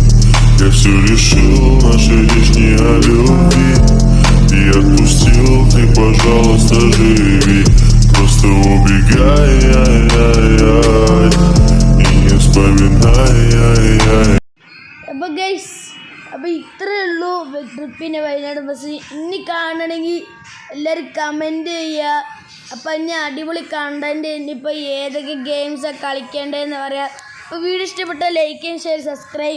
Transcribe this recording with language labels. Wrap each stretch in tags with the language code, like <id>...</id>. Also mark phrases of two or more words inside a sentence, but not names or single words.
<ru>Я все решил, наша речь не о любви. И отпустил, ты, пожалуйста, живи. Просто убегай, ай-яй-яй, и не вспоминай, ай-яй.</ru> <ml>അപ്പൊ ഗൈസ്, അപ്പൊ ഇത്രേ ഉള്ളൂ ട്രിപ്പിന് വയനാട് ബസ്. ഇനി കാണണമെങ്കിൽ എല്ലാവരും കമൻറ്റ് ചെയ്യുക. അപ്പം ഇനി അടിപൊളി കണ്ടൻറ്റ്, ഇനിയിപ്പോൾ ഏതൊക്കെ ഗെയിംസാണ് കളിക്കേണ്ടതെന്ന് പറയാം. അപ്പോൾ വീഡിയോ ഇഷ്ടപ്പെട്ട ലൈക്ക് ചെയ്യും,</ml> <en>share, subscribe.</en>